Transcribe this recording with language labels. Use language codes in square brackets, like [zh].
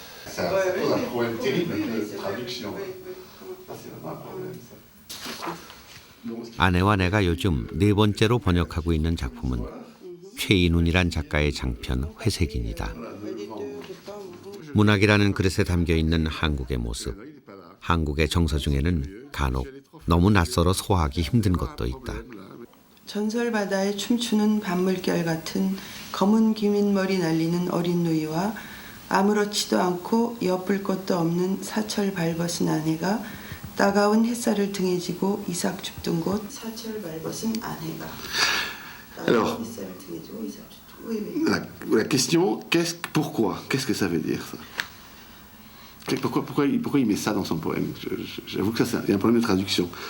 [fr] Ça pose un problème terrible de traduction. C'est vraiment un problème, ça. [ko] 아내와 내가 요즘 4번째로 번역하고 있는 작품은 최인훈이란 작가의 장편 회색인이다. 문학이라는 그릇에 담겨있는 한국의 모습, 한국의 정서 중에는 간혹 너무 낯설어 소화하기 힘든 것도 있다. 전설바다에 춤추는 밤물결 같은 검은 기민머리 날리는 어린 누이와 아무렇지도 않고 엿볼 것도 없는 사철 발벗은 아내가 따가운 햇살을 등에 지고 이삭 줍던 곳. 사철 발벗은 아내가 따가운 햇살을 등에 지고 이삭 줍던 곳. [fr] La question, pourquoi? Qu'est-ce que ça veut dire ça? Pourquoi il met ça dans son poème? J'avoue que ça, il y a un problème de traduction.